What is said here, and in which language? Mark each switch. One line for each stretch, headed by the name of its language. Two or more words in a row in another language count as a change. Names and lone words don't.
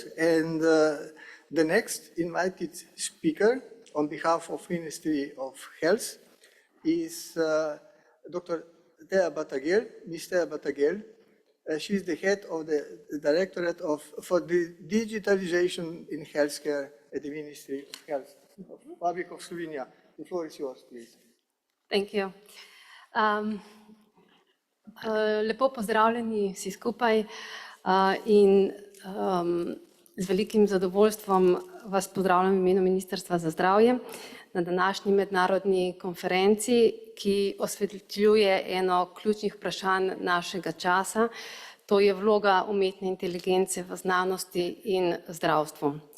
English: And the next invited speaker on behalf of Ministry of Health is Dr. Thea Batagel, Ms. Thea Batagel. She is the head of the Directorate for the Digitalization in Healthcare at the Ministry of Health, Republic of Slovenia. The floor is yours, please. Thank you.
Slovenian: Lepo pozdravljeni vsi skupaj in z velikim zadovoljstvom vas pozdravljam v imenu Ministrstva za zdravje na današnji mednarodni konferenci, ki osvetljuje eno ključnih vprašanj našega časa, to je vloga umetne inteligence v znanosti in zdravstvu.